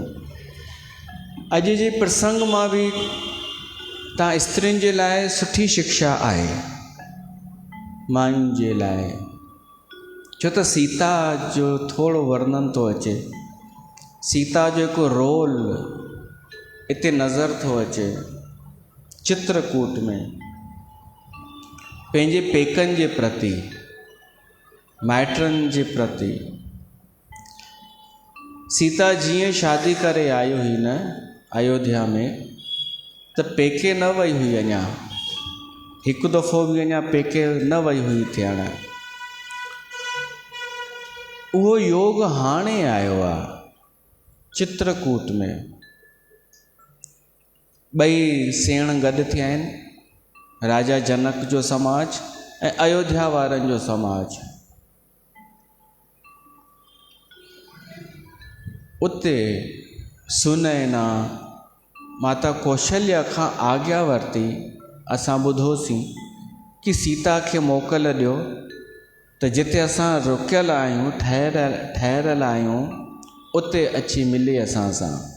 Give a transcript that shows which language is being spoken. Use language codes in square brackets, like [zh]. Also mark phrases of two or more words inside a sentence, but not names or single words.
[sd] अॼु जे प्रसंग मां बि तव्हां स्त्रियुनि जे लाइ सुठी शिक्षा आहे, मायुनि जे लाइ, छो त सीता जो थोरो वर्णन थो अचे। सीता जो हिकु रोल हिते नज़र थो अचे चित्रकूट में, पंहिंजे पेकनि जे प्रति, माइटनि जे प्रति। सीता जीअं शादी करे आई हुई न अयोध्या में, त पेके न वई हुई अञा, हिकु दफ़ो बि अञा पेके न वई हुई थियण। उहो योग हाणे आयो आहे चित्रकूट में। ॿई सेण गॾु थिया आहिनि, राजा जनक जो समाज ऐं अयोध्या वारनि जो समाज। उते सुनैना माता कौशल्या खां आज्ञा वरिती। असां ॿुधोसीं कि सीता खे मोकल ॾियो त जिते असां रुकियल आहियूं, ठहियल आहियूं, उते अची मिले असां सां।